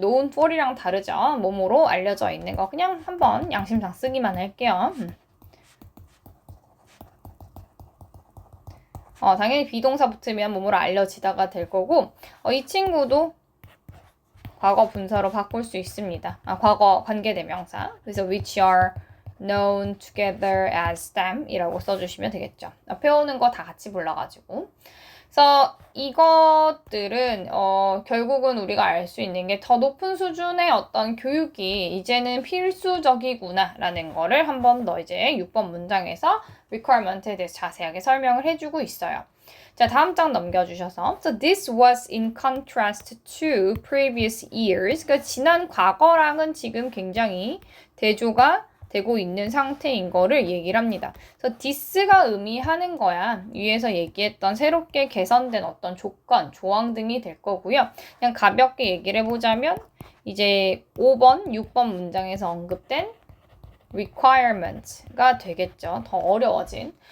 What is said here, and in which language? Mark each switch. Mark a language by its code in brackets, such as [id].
[ko] known for이랑 다르죠? 뭐뭐로 알려져 있는 거 그냥 한번 양심상 쓰기만 할게요. 당연히 비동사 붙으면 뭐뭐로 알려지다가 될 거고 이 친구도 과거 분사로 바꿀 수 있습니다. 과거 관계대명사. [en] 그래서 which are known together as them [ko] 이라고 써주시면 되겠죠. 배우는 거 다 같이 불러가지고. 그래서 이것들은 결국은 우리가 알 수 있는 게 더 높은 수준의 어떤 교육이 이제는 필수적이구나 라는 거를 한 번 더 이제 6번 문장에서 requirement에 대해서 자세하게 설명을 해주고 있어요. 자, 다음 장 넘겨주셔서 [en] So this was in contrast to previous years. [ko] 그러니까 지난 과거랑은 지금 굉장히 대조가 되고 있는 상태인 거를 얘기를 합니다. 그래서 this가 의미하는 거야. 위에서 얘기했던 새롭게 개선된 어떤 조건, 조항 등이 될 거고요. 그냥 가볍게 얘기를 해보자면 이제 5번, 6번 문장에서 언급된 requirement가 되겠죠. 더 어려워진.